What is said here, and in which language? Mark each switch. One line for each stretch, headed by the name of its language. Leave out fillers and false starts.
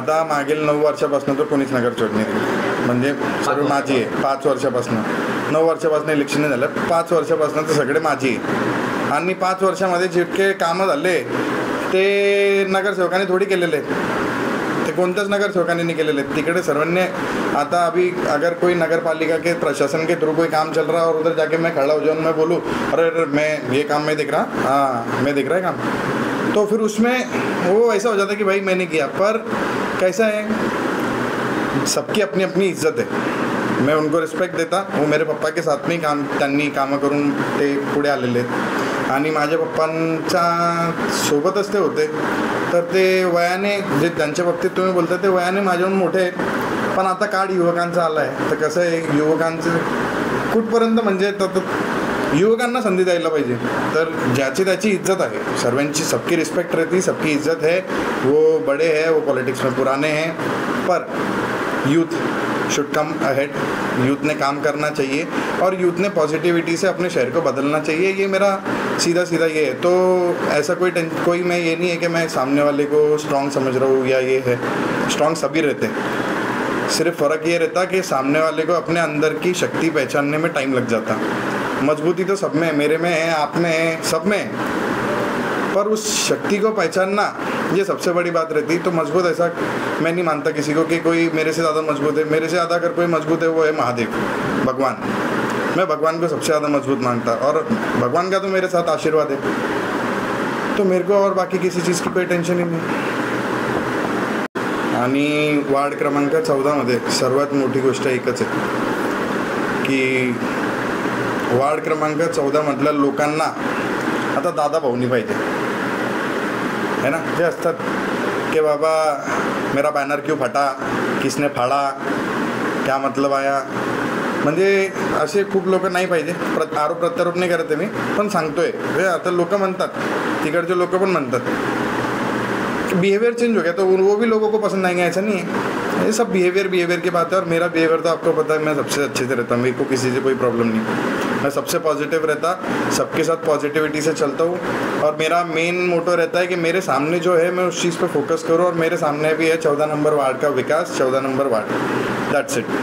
Marathi: आता मागील 9 वर्षापासून तर कोणीच नगर चोडणी म्हणजे सर्व माझी आहे. 5 वर्षापासून 9 वर्षापासून इलेक्शन नाही झालं, 5 वर्षापासून तर सगळे माझी आहे. आणि 5 वर्षामध्ये जितके कामं झाले ते नगरसेवकांनी थोडी केलेले आहेत, ते कोणत्याच नगरसेवकांनी नहीं केलेले आहेत. तिकडे सर्वांनी आता
Hindi: अभी अगर कोई नगरपालिका के प्रशासन के थ्रू कोई काम चल रहा है और उधर जाके मैं खड़ा हो जाऊँ, मैं बोलूँ अरे मैं ये काम मैं देख रहा, हाँ मैं देख रहा है काम, तो फिर उसमें वो ऐसा हो जाता है कि भाई मैंने किया. पर कैसा है सबकी अपनी अपनी इज्जत है, मैं उनको रिस्पेक्ट देता. वो मेरे पप्पा के साथ में
Marathi: त्यांनी कामं करून ते पुढे आलेले आहेत आणि माझ्या पप्पांच्या सोबतच ते होते. तर ते वयाने जे त्यांच्या बाबतीत तुम्ही बोलता ते वयाने माझ्याहून मोठे आहेत, पण आता काळ युवकांचा आला आहे. तर कसं आहे युवकांचं कुठपर्यंत म्हणजे तर युवकांना संधी द्यायला पाहिजे. तर ज्याची त्याची इज्जत आहे, सर्वांची
Hindi: सबकी रिस्पेक्ट रहती, सबकी इज्जत है. वो बड़े हैं, वो पॉलिटिक्स में पुराने हैं, पर
English: Youth should come ahead.
Hindi: Youth ने काम करना चाहिए और यूथ ने पॉजिटिविटी से अपने शहर को बदलना चाहिए. ये मेरा सीधा ये है. तो ऐसा कोई मैं ये नहीं है कि मैं सामने वाले को स्ट्रॉन्ग समझ रहा हूँ या ये है. स्ट्रॉन्ग सभी रहते, सिर्फ फ़र्क ये रहता कि सामने वाले को अपने अंदर की शक्ति पहचानने में टाइम लग जाता. मजबूती तो सब में, मेरे में है, आप में है, सब में, पर उस शक्ति को पहचानना ये सबसे बड़ी बात रहती. तो मजबूत ऐसा मैं नहीं मानता किसी को कि कोई मेरे से ज़्यादा मजबूत है. मेरे से ज़्यादा अगर कोई मजबूत है वो है महादेव, भगवान. मैं भगवान को सबसे ज़्यादा मजबूत मानता और भगवान का तो मेरे साथ आशीर्वाद है. तो मेरे को और बाकी किसी चीज़ की कोई टेंशन ही नहीं.
Marathi: आणि वार्ड क्रमांक 14मध्ये सर्वात मोठी गोष्ट एकच आहे की वार्ड क्रमांक 14मधल्या लोकांना आता दादा भाऊनी पाहिजे है ना. जे असतात कि बाबा
Hindi: मेरा बैनर क्यों फटा, किसने फाड़ा, क्या मतलब आया,
Marathi: म्हणजे असे खूप लोक नाही पाहिजे. आरोप प्रत्यारोप नाही करते मी, पण सांगतोय हे आता लोक म्हणतात, तिकडचे लोक पण म्हणतात
Hindi: बिहेवियर चेंज हो गया तो वो भी लोगों को पसंद आएंगे, ऐसा नहीं है. ये सब बिहेवियर की बात है. और मेरा बिहेवियर तो आपको पता है, मैं सबसे अच्छे से रहता हूँ, मेरे को किसी से कोई प्रॉब्लम नहीं. मैं सबसे पॉजिटिव रहता, सबके साथ पॉजिटिविटी से चलता हूँ. और मेरा मेन मोटो रहता है कि मेरे सामने जो है मैं उस चीज़ पे फोकस करूँ. और मेरे सामने भी है 14 नंबर वार्ड का विकास, 14 नंबर वार्ड, दैट्स इट.